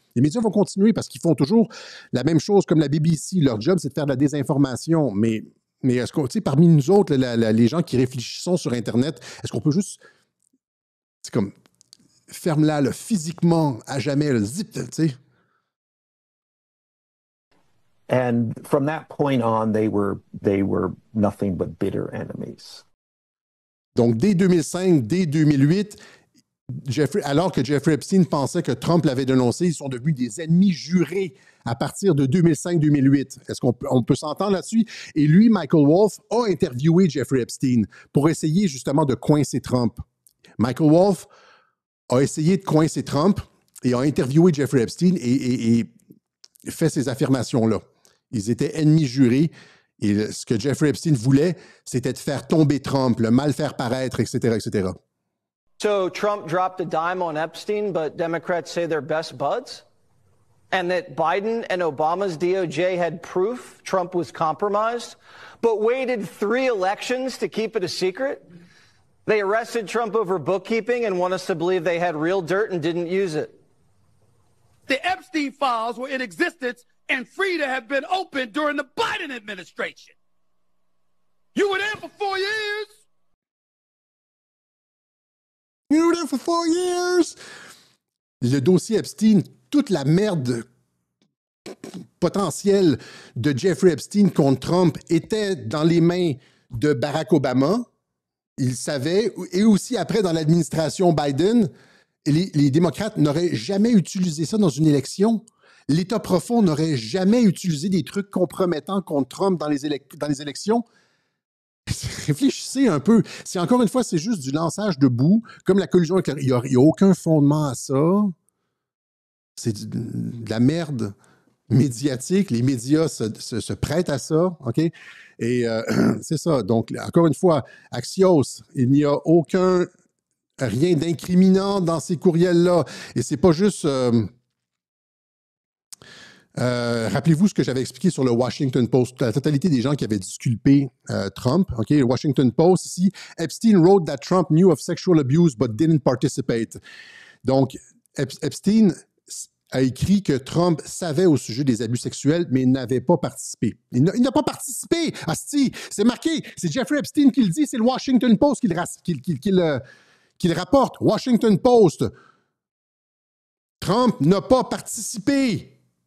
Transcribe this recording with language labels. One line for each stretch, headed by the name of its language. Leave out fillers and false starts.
French: Les médias vont continuer parce qu'ils font toujours la même chose comme la BBC. Leur job, c'est de faire de la désinformation. Mais est-ce qu'on, parmi nous autres, les gens qui réfléchissons sur Internet, est-ce qu'on peut juste... C'est comme, ferme-la là, physiquement, à jamais, le zip, tu sais.
English: And from that point on, they were nothing but bitter enemies.
French: Donc, dès 2005, dès 2008, alors que Jeffrey Epstein pensait que Trump l'avait dénoncé, ils sont devenus des ennemis jurés à partir de 2005-2008. Est-ce qu'on peut s'entendre là-dessus? Et lui, Michael Wolff, a interviewé Jeffrey Epstein pour essayer justement de coincer Trump. Michael Wolff a essayé de coincer Trump et a interviewé Jeffrey Epstein et fait ces affirmations-là. Ils étaient ennemis jurés et ce que Jeffrey Epstein voulait, c'était de faire tomber Trump, le mal faire paraître, etc., etc.
English: So Trump dropped a dime on Epstein, but Democrats say they're best buds? And that Biden and Obama's DOJ had proof Trump was compromised, but waited 3 elections to keep it a secret? They arrested Trump over bookkeeping and want us to believe they had real dirt and didn't use it. The Epstein files were in existence and free to have been opened during the Biden administration. You were there for 4 years. You were there for 4 years.
French: Le dossier Epstein, toute la merde potentielle de Jeffrey Epstein contre Trump était dans les mains de Barack Obama. Il savait, et aussi après dans l'administration Biden, les démocrates n'auraient jamais utilisé ça dans une élection. L'État profond n'aurait jamais utilisé des trucs compromettants contre Trump dans les élections. Réfléchissez un peu. Si encore une fois, c'est juste du lançage de boue, comme la collusion avec il n'y a aucun fondement à ça. C'est de la merde médiatique. Les médias se prêtent à ça. OK? Et c'est ça. Donc, encore une fois, Axios, il n'y a rien d'incriminant dans ces courriels-là. Et c'est pas juste... rappelez-vous ce que j'avais expliqué sur le Washington Post. La totalité des gens qui avaient disculpé Trump, OK, le Washington Post ici,
English: Epstein wrote that Trump knew of sexual abuse but didn't participate.
French: Donc, Epstein a écrit que Trump savait au sujet des abus sexuels, mais n'avait pas participé. Il n'a pas participé! Asti, c'est marqué, c'est Jeffrey Epstein qui le dit, c'est le Washington Post qui le rapporte. Washington Post. Trump n'a pas participé.